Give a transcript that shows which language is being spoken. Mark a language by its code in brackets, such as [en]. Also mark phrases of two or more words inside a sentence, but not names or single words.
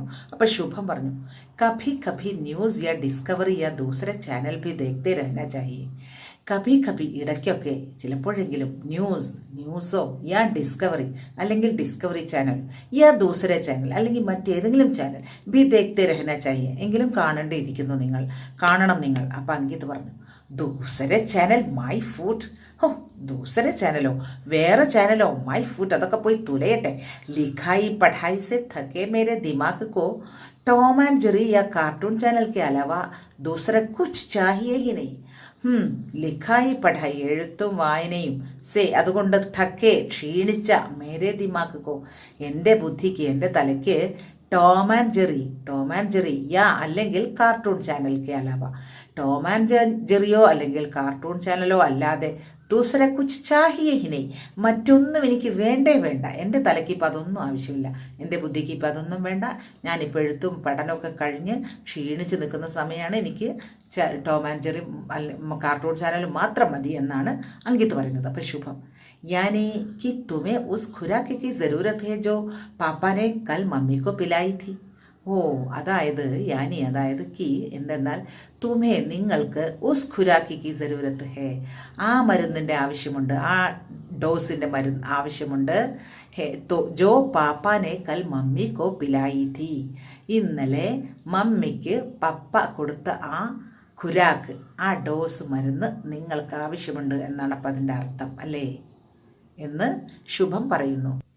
[ml] അപ്പം ശുഭം പറഞ്ഞു, [hi] कभी कभी न्यूज़ या डिस्कवरी या दूसरे चैनल भी देखते रहना चाहिए, कभी कभी [ml] ഇടയ്ക്കൊക്കെ, ചിലപ്പോഴെങ്കിലും ന്യൂസോ യാ ഡിസ്കവറി, അല്ലെങ്കിൽ ഡിസ്കവറി ചാനൽ, [hi] या दूसरा चैनल, [ml] അല്ലെങ്കിൽ മറ്റേതെങ്കിലും ചാനൽ, [hi] भी देखते रहना चाहिए, [ml] എങ്കിലും കാണേണ്ടിയിരിക്കുന്നു നിങ്ങൾ, കാണണം നിങ്ങൾ. അപ്പം അങ്കിത് പറഞ്ഞു, [hi] दूसरा चैनल [en] my foot, [ml] ഓ ദൂസര ചാനലോ, വേറെ ചാനലോ, [en] my foot, [ml] അതൊക്കെ പോയി തുലയട്ടെ. [hi] लिखाई पढ़ाई से थके मेरे दिमाग को टॉम एंड जेरी या [en] cartoon channel [hi] के अलावा दूसरा कुछ चाहिए ही नहीं. लिखाई पढ़ाई, [ml] എഴുത്തും വായനയും, സേ അതുകൊണ്ട്, थके ക്ഷീണിച്ച, [hi] मेरे दिमाग को, [ml] എൻ്റെ ബുദ്ധിക്ക്, എൻ്റെ തലയ്ക്ക്, ടോം ആൻഡ് ജെറി യാ അല്ലെങ്കിൽ [en] cartoon channel [hi] के अलावा, [ml] ടോം ആൻഡ് ജെറിയോ അല്ലെങ്കിൽ കാർട്ടൂൺ ചാനലോ അല്ലാതെ [hi] दूसरा कुछ चाहिए ही नहीं, [ml] മറ്റൊന്നും എനിക്ക് വേണ്ട, എൻ്റെ തലയ്ക്ക് ഇപ്പം അതൊന്നും ആവശ്യമില്ല, എൻ്റെ ബുദ്ധിക്ക് ഇപ്പം അതൊന്നും വേണ്ട, ഞാനിപ്പോൾ എഴുത്തും പഠനമൊക്കെ കഴിഞ്ഞ് ക്ഷീണിച്ച് നിൽക്കുന്ന സമയമാണ്, എനിക്ക് ടോം ആൻഡ് ജെറി [en] cartoon channel [ml] മാത്രം മതി എന്നാണ് അങ്കിത് പറയുന്നത്. അപ്പം ശുഭം, [hi] यानी कि तुम्हें उस खुराक की ज़रूरत है जो पापा ने कल मम्मी को पिलाई थी. [ml] ഓ അതായത് യാനി, അതായത് കി എന്തെന്നാൽ, തുമേ നിങ്ങൾക്ക്, [hi] उस खुराक की ज़रूरत है, [ml] ആ മരുന്നിൻ്റെ ആവശ്യമുണ്ട്, ആ ഡോസിൻ്റെ മരുന്ന് ആവശ്യമുണ്ട്. [hi] है तो जो पापा ने कल मम्मी को पिलाई थी, [ml] ഇന്നലെ മമ്മിക്ക് പപ്പ കൊടുത്ത ആ ഖുരാക്ക്, ആ ഡോസ് മരുന്ന് നിങ്ങൾക്ക് ആവശ്യമുണ്ട് എന്നാണ് അപ്പം അതിൻ്റെ അർത്ഥം അല്ലേ എന്ന് ശുഭം പറയുന്നു.